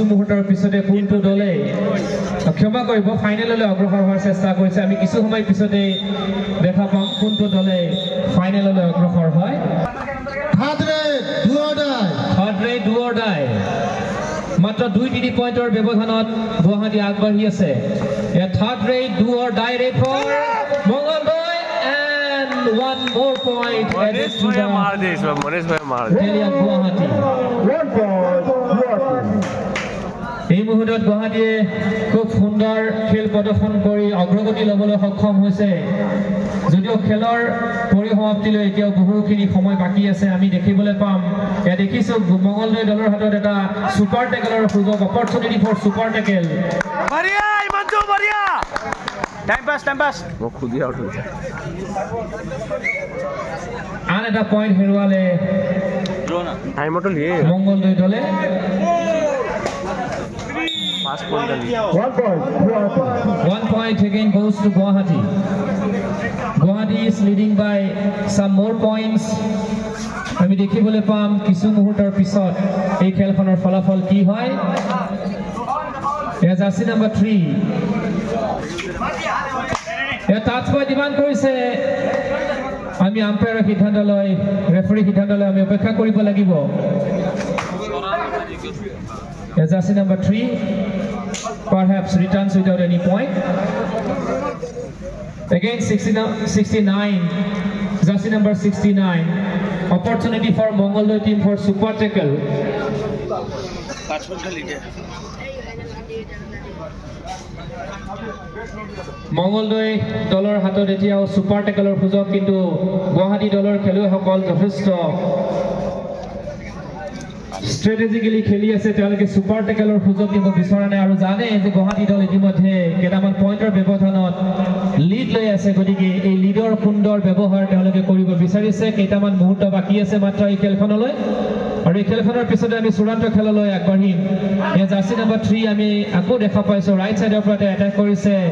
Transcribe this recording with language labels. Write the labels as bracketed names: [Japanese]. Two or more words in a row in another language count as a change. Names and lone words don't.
[Assamese] মুহূৰ্তৰ পিছতে কোনটো দলে ক্ষমা কৰিব ফাইনেললৈ অগ্ৰসৰ হোৱাৰ চেষ্টা কৰিছে আমি কিছু সময় পিছতে দেখা পাম কোনটো দলে ফাইনেললৈ অগ্ৰসৰ হয় [English] third raid do or die [Assamese] মাত্ৰ 2-3 পইণ্টৰ ব্যৱধানত গুৱাহাটী আগবাঢ়ি আছে [English] third raid do or die raid for Mongoldoi and 1 more point added to the tally of Guwahati. 1 point [Assamese] এই মুহূৰ্তত গুৱাহাটীয়ে খুব সুন্দৰ খেল প্ৰদৰ্শন কৰি অগ্ৰগতি ল'বলৈ সক্ষম হৈছে যদিও খেলৰ পৰিসমাপ্তিলৈ এতিয়াও বহুখিনি সময় বাকী আছে আমি দেখিবলৈ পাম এয়া দেখিছো মঙ্গলদৈ দলৰ হাতত এটা সুপাৰ টেকেলৰ সুযোগ [English] opportunity for super tackle [Hindi] बढ़िया हिमांशु बढ़िया [English] time pass [Hindi] वो खुद ही आउट हो गया [Assamese] আন এটা পইণ্ট হেৰুৱালে [Hindi] टाइम तो लिए [Assamese] মঙ্গলদৈ দলে [Hindi] 5 पॉइंट लिए [English] 1 point Guwahati 1 point again goes to Guwahati. Guwahati is leading by some more points. [Assamese] আমি দেখিবলৈ পাম কিছু মুহূৰ্তৰ পিছত এই খেলখনৰ ফলাফল কি হয় [English] jersey number 3 [Assamese] এ টাচ বয় ডিমাণ্ড কৰিছে আমি আম্পায়াৰৰ সিদ্ধান্তলৈ ৰেফাৰী সিদ্ধান্তলৈ আমি অপেক্ষা কৰিব লাগিব [English] jersey number 3 perhaps returns without any point again 69 jersey number 69 opportunity for Mongoldoi team for super tackle [Assamese] Mongoldoi দলৰ হাতত এতিয়াও সুপাৰ টেকেলৰ সুযোগ কিন্তু গুৱাহাটী দলৰ খেলুৱৈসকল যথেষ্ট strategically খেলি আছে তেওঁলোকে সুপাৰ টেকেলৰ সুযোগ দিব বিচৰা নাই আৰু জানে যে গুৱাহাটী দল ইতিমধ্যে কেইটামান পইণ্টৰ ব্যৱধানত লিড লৈ আছে গতিকে এই লিডৰ সুন্দৰ ব্যৱহাৰ তেওঁলোকে কৰিব বিচাৰিছে কেইটামান মুহূৰ্ত বাকী আছে মাত্ৰ এই খেলখনলৈ আৰু এই খেলখনৰ পিছতে আমি চূড়ান্ত খেললৈ আগবাঢ়িম এই [English] jersey number 3 [Assamese] আমি আকৌ দেখা পাইছো ৰাইট সাইডৰ পৰা এটাক কৰিছে